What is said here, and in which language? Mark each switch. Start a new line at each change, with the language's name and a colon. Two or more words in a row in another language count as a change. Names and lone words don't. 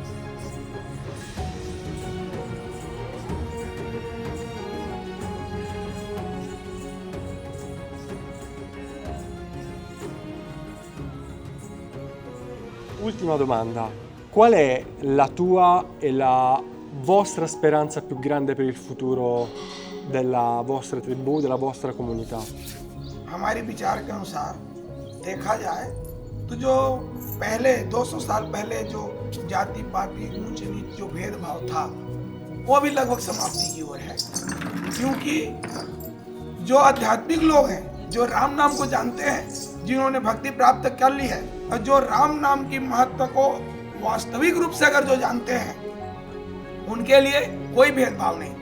Italian: Ultima domanda, qual è la tua e la vostra speranza più grande per il futuro della vostra tribù, della vostra comunità?
Hindi: हमारे विचार के अनुसार देखा जाए तो जो पहले 200 साल पहले जो जाति पाति ऊंच नीच जो भेदभाव था वो अभी लगभग समाप्ति की ओर है, क्योंकि जो आध्यात्मिक लोग हैं, जो राम नाम को जानते हैं, जिन्होंने भक्ति प्राप्त कर ली है और जो राम नाम की महत्व को वास्तविक रूप से अगर जो जानते हैं, उनके लिए कोई भेदभाव नहीं।